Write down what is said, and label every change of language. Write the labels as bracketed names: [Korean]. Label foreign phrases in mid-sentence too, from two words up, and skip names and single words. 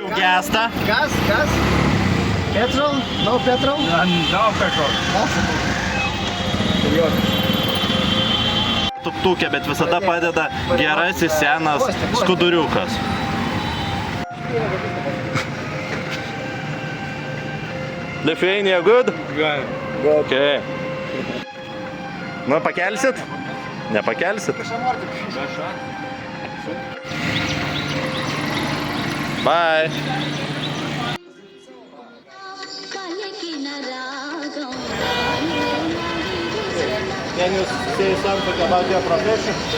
[Lithuanian] skęsta. [English] Gas? Petrol? No petrol? No petrol. [Lithuanian] Tuktukė, bet visada padeda gerasis senas skuduriukas. [English] Lithuania good? Good. [Lithuanian] Okay. Nu, pakelsit? Nepakelsit? [English] Bye. Can you say something about your profession?